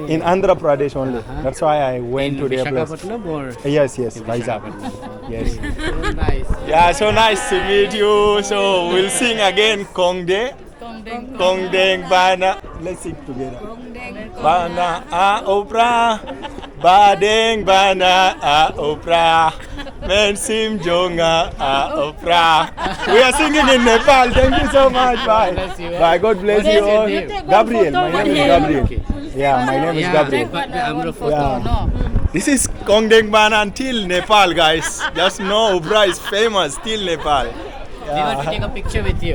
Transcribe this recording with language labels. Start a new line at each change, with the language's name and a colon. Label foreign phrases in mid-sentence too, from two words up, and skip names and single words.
English: In Andhra Pradesh only. That's why I went to their place. Visakhapatnam or? Yes, Vizag. Yes. So nice. Yeah, so nice to meet you. So we'll sing again Kongdeng Bana. Let's sing together.
Khasi: Bana a U Prah, badeng bana a U Prah, men sim jonga a U Prah.
English: We are singing in Nepal. Thank you so much. Bye. Bye. God bless you all. Gabriel. My name is Gabriel. Yeah, my name is Gabriel. Yeah. This is Kongdeng Bana until Nepal, guys. Just know U Prah is famous till Nepal. We want to take a picture with you.